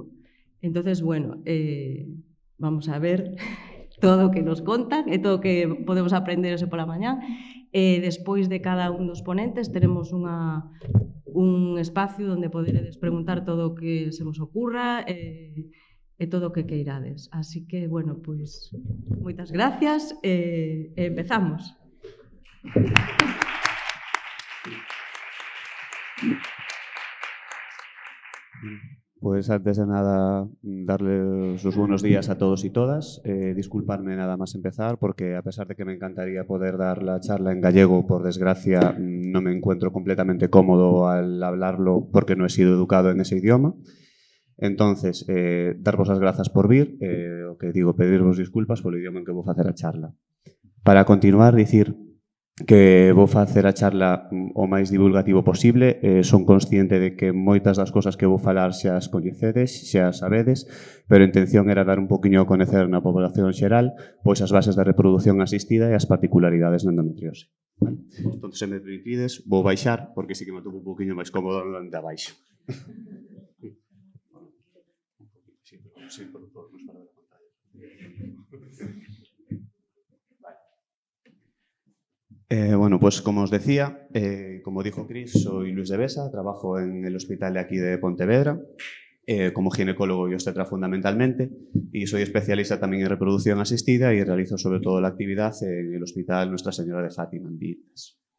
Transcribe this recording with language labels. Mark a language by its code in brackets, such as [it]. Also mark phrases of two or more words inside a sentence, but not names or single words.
[gl] Entonces, bueno, vamos a ver todo o que nos contan e todo o que podemos aprender hoxe pola mañá. Despois de cada un dos ponentes teremos un espacio onde poderedes preguntar todo o que se vos ocurra e todo o que queirades. Así que, bueno, pois, moitas gracias e empezamos. [es] Pues antes de nada, darles los buenos días a todos y todas. Disculparme nada más empezar porque a pesar de que me encantaría poder dar la charla en gallego, por desgracia no me encuentro completamente cómodo al hablarlo porque no he sido educado en ese idioma. [gl] Entonces, darvos as grazas por vir, o que digo, pedirvos disculpas polo idioma en que vou facer a charla. Para continuar, dicir que vou facer a charla o máis divulgativo posible. Son consciente de que moitas das cosas que vou falar xa as coñecedes, xa as sabedes, pero a intención era dar un poquinho a coñecer na población xeral pois as bases da reproducción asistida e as particularidades da endometriose. Vale? Entón, se me permitides, vou baixar, porque sí que me toco un poquinho máis cómodo onde abaixo. Sí, por favor, nos para ver a pantalla. [es] Bueno, pues como os decía, como dijo Cris, soy Luis de Besa, trabajo en el hospital de aquí de Pontevedra, como ginecólogo y obstetra fundamentalmente, y soy especialista también en reproducción asistida y realizo sobre todo la actividad en el hospital Nuestra Señora de Fátima, en Vitas.